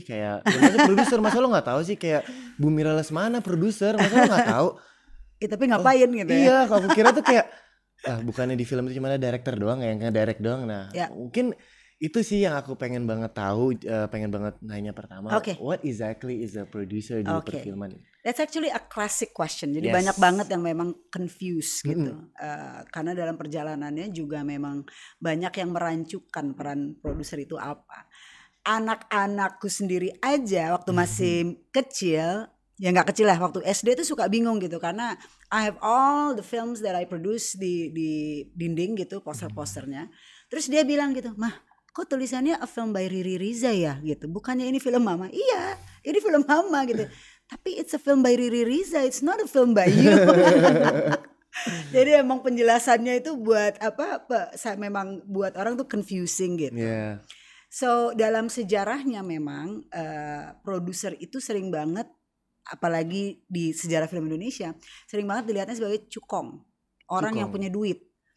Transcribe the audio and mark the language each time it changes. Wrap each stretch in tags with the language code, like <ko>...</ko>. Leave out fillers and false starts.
<id>Kayak gimana produser, masa lo gak tahu sih? Kayak Bu Mira Lesmana produser, masa lo gak tahu? Tapi ngapain gitu ya? Iya, aku kira tuh kayak bukannya di film itu cuma ada director doang yang nge-direct doang. Nah mungkin itu sih yang aku pengen banget tahu, pengen banget nanya pertama.</id> <en>What exactly is a producer di perfilman? That's actually a classic question.</en> <id>Jadi banyak banget yang memang confused gitu. Karena dalam perjalanannya juga memang banyak yang merancukan peran produser itu apa. Anak-anakku sendiri aja waktu masih kecil, ya nggak kecil lah, waktu SD tuh suka bingung gitu karena I have all the films that I produce di dinding gitu, poster-posternya. Terus dia bilang gitu, "Mah, kok tulisannya a film by Riri Riza ya gitu, bukannya ini film mama?" Iya, ini film mama gitu.</id> <en>Tapi it's a film by Riri Riza, it's not a film by you.</en> <id>Jadi emang penjelasannya itu buat memang buat orang tuh confusing gitu. So dalam sejarahnya memang produser itu sering banget, apalagi di sejarah film Indonesia, sering banget dilihatnya sebagai cukong, orang yang punya duit.</id>